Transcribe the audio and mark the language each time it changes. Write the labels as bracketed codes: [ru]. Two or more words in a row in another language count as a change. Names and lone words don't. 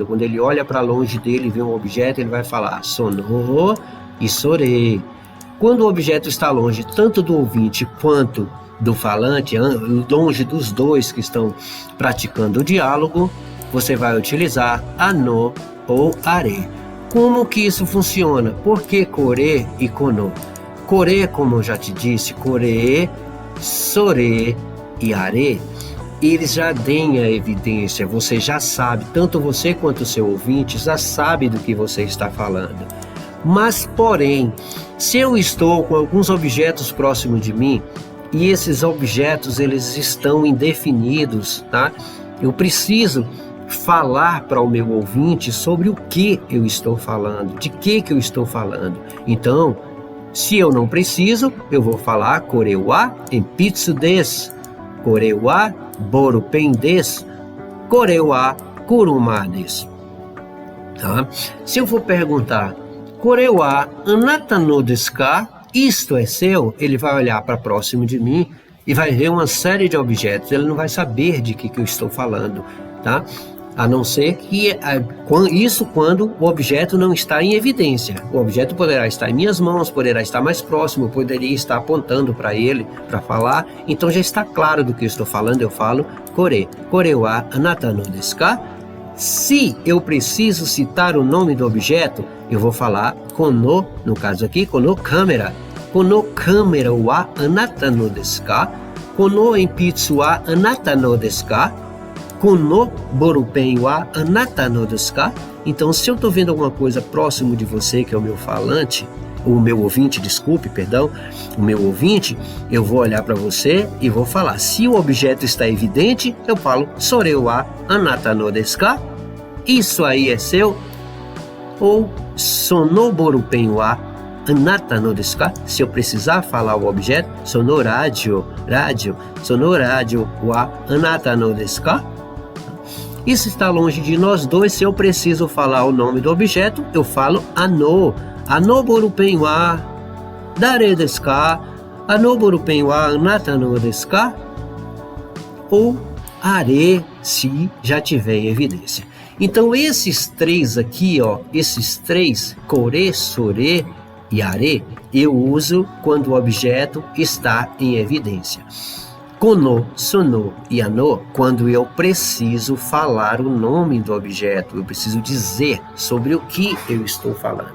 [pt] Quando ele olha para longe dele e vê um objeto, ele vai falar sono e sore. Quando o objeto está longe tanto do ouvinte quanto do falante, longe dos dois que estão praticando o diálogo, você vai utilizar ano ou are. Como que isso funciona? Por que kore e kono? Kore, como eu já te disse, [ja] これ、それ [pt] e are, eles já têm a evidência, você já sabe, tanto você quanto o seu ouvinte já sabe do que você está falando. Mas, porém, se eu estou com alguns objetos próximos de mim, e esses objetos eles estão indefinidos, tá? Eu preciso falar para o meu ouvinte sobre o que eu estou falando, de que eu estou falando. Então, se eu não preciso, eu vou falar [ja] これ は えんぴつ です、これ は ボールペン です、これ は くるま です. [pt] Tá? Se eu for perguntar [ja] これ は あなた の です か? [pt] Isto é seu? Ele vai olhar para próximo de mim e vai ver uma série de objetos. Ele não vai saber de que eu estou falando, tá? A não ser que isso quando o objeto não está em evidência. O objeto poderá estar em minhas mãos, poderá estar mais próximo, poderia estar apontando para ele para falar. Então já está claro do que eu estou falando. Eu falo [ja] これ、これ は あなた の です か? [pt] Se eu preciso citar o nome do objeto, eu vou falar kono, no caso aqui, kono câmera. [ja] この カメラ は あなた の です か? この えんぴつ は あなた の です か? この ボールペン は あなた の です か? [pt] Então, se eu estou vendo alguma coisa próximo de você, que é o meu falante, o meu ouvinte, desculpe, perdão, o meu ouvinte, eu vou olhar para você e vou falar. Se o objeto está evidente, eu falo [ja] それ は あなた の です か? [pt] Isso aí é seu? Ou [ja] その ボールペン は あなた の です か? [pt] Se eu precisar falar o objeto, sono rádio, [ja] その ラジオ は あなた の です か? [pt] Isso está longe de nós dois. Se eu preciso falar o nome do objeto, eu falo ano. [ja] あの ボールペン は だれ です か? あの ボールペン は あなた の です か? [pt] Ou are, se já tiver em evidência. Então esses três aqui, ó, esses três, [ja] これ、それ [pt] e are, eu uso quando o objeto está em evidência. [ja] この、その [pt] e ano, quando eu preciso falar o nome do objeto, eu preciso dizer sobre o que eu estou falando.